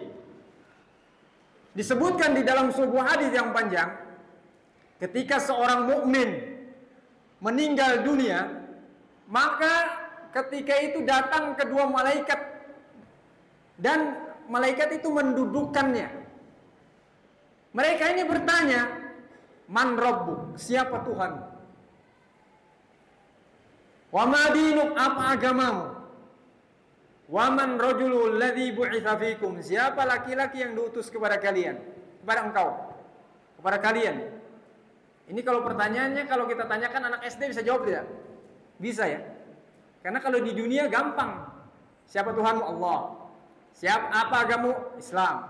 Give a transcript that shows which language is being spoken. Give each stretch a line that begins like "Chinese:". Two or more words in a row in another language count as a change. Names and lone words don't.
Indonesian: Disebutkan di dalam sebuah hadis yang panjang, ketika seorang mukmin meninggal dunia, maka ketika itu datang kedua malaikat dan malaikat itu mendudukkannya. Mereka ini bertanya,
Arabic: من ربك?
Indonesian: Siapa Tuhan?
Arabic: وما دينك?
Indonesian: Apa agamamu?
Arabic: ومن الرجل الذي بعث فيكم?
Indonesian: Siapa laki-laki yang diutus kepada kalian? Kepada engkau? Kepada kalian? Ini kalau pertanyaannya, kalau kita tanyakan anak SD bisa jawab tidak? Bisa ya. Karena kalau di dunia gampang. Siapa Tuhanmu? Allah. Siapa apa agamamu? Islam.